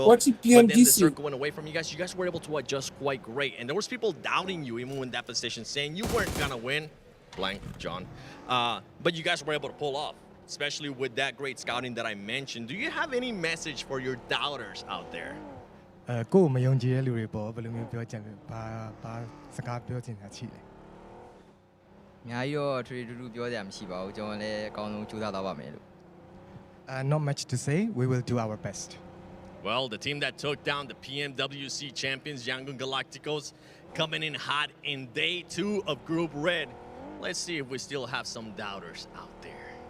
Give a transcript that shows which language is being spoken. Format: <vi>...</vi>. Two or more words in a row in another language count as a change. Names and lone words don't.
<en>Watching PMGC. But then the circle went away from you guys. You guys were able to adjust quite great. And there was people doubting you even in that position, saying you weren't going to win. Blank, John. But you guys were able to pull off, especially with that great scouting that I mentioned. Do you have any message for your doubters out there?</en> <my>ကိုယ်မယုံကြည်တဲ့လူတွေပေါ့ဘယ်လိုမျိုးပြောချင်လဲဘာစကားပြောချင်တာရှိလဲ အများကြီးတော့ထွေထူးထူးပြောစရာမရှိပါဘူးကျွန်တော်လည်းအကောင်းဆုံးကြိုးစားသွားပါမယ်လို့</my> <en>not much to say we will do our best Well, the team that took down the PMWC champions 𝐿𝐞𝐸𝐿 coming in hot in day 2 of Group Red. Let's see if we still have some doubters out there.</en>